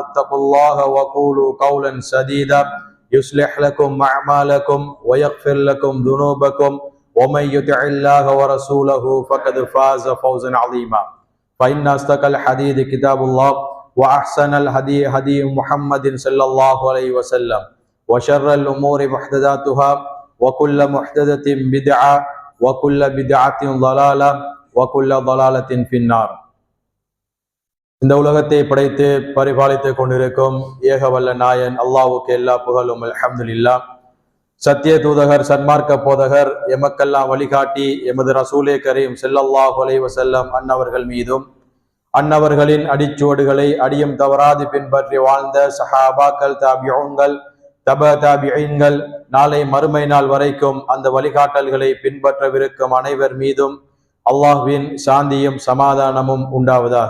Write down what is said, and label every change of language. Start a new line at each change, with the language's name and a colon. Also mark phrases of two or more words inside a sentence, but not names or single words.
Arabic: اتقوا الله وقولوا قولا سديدا يصلح لكم أعمالكم ويغفر لكم ذنوبكم ومن يطع الله ورسوله فقد فاز فوزا عظيما فإن أصدق الحديث كتاب الله وأحسن الهدي هدي محمد صلى الله عليه وسلم وشر الأمور محدثاتها وكل محدثة بدعة وكل بدعة ضلالة وكل ضلالة في النار.
Tamil: இந்த உலகத்தை படைத்து பரிபாலித்துக் கொண்டிருக்கும் ஏகவல்ல நாயன் அல்லாஹ்வுக்கு எல்லா புகழும் அல்ஹம்துலில்லாஹ். சத்திய தூதகர் சன்மார்க்க போதகர் எமக்கெல்லாம் வழிகாட்டி எமது
Arabic: رسول كريم صلى الله عليه وسلم
Tamil: அன்னவர்கள் மீதும் அன்னவர்களின் அடிச்சுவடுகளை அடியும் தவறாது பின்பற்றி வாழ்ந்த சஹாபாக்கள் தாபிஊன்கள் தாபிஈன்கள் நாளை மறுமை நாள் வரைக்கும் அந்த வழிகாட்டல்களை பின்பற்றவிருக்கும் அனைவர் மீதும் அல்லாஹ்வின் சாந்தியும் சமாதானமும் உண்டாவதாக.